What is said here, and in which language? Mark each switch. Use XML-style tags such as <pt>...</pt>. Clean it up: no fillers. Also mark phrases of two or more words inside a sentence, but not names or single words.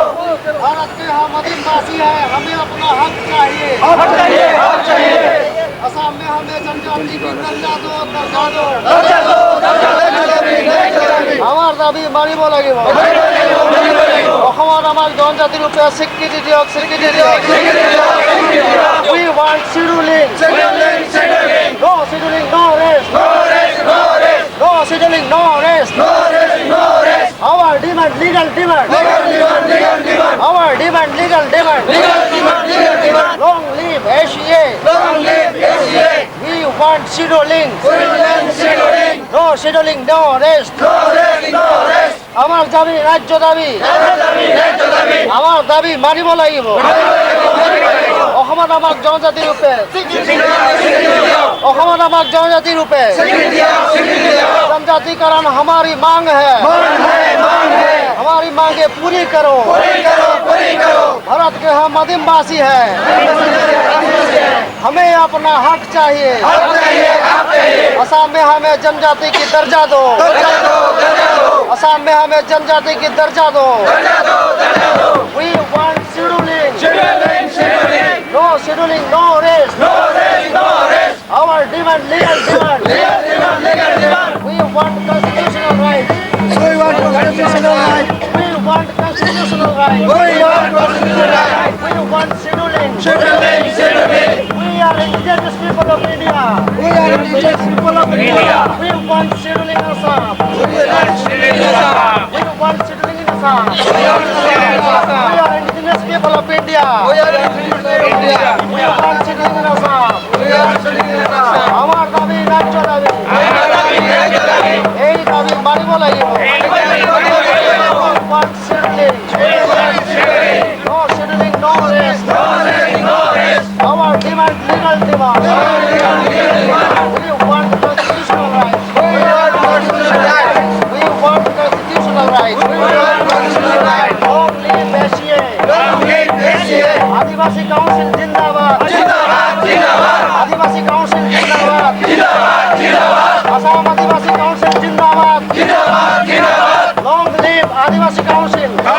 <hi>भारत के हम आदिवासी है, हमें अपना हक चाहिए, हक चाहिए, हक चाहिए। असम में में जनजाति की दर्जा दो</hi> <as>আমার দাবি মানিব লাগিব অসমত আমাক জনজাতি ৰূপে স্বীকৃতি দিয়ক</as> <en>we want scheduling no scheduling no rest no scheduling no rest our demand legal demand our demand legal demand long live ACA we want scheduling no scheduling no rest</en> <as>আমার দাবি রাজ্য দাবি আমার দাবি মানিব লাগিব অসমত আমাক জনজাতি ৰূপে অসমত আমাক জনজাতি ৰূপে</as> <hi>जनजातिकरण हमारी मांग है हमारी मांगे पूरी करो भारत के हम आदिवासी हैं हमें अपना हक चाहिए असम में हमें जनजाति की दर्जा दो असम में हमें जनजाति की दर्जा दो</hi> <en>we want scheduling no scheduling no rest our demand legal demand we want constitutional rights we want constitutional rights we want constitutional rights we want scheduling we are indigenous people of India we want scheduling Assam we want scheduling in Assam we are indigenous people of India we want scheduling in Assam</en> <as>আমার দাবি রাজ্য দাবি এই দাবি মানিব লাগিব</as> <en>want scheduling no scheduling no rest our demand legal demand we want constitutional rights we want constitutional rights long live</en> <hi>ACA आदिवासी काउंसिल जिंदाबाद आदिवासी काउंसिल जिंदाबाद असम आदिवासी काउंसिल जिंदाबाद</hi> <en>long live</en> <hi>आदिवासी काउंसिल</hi>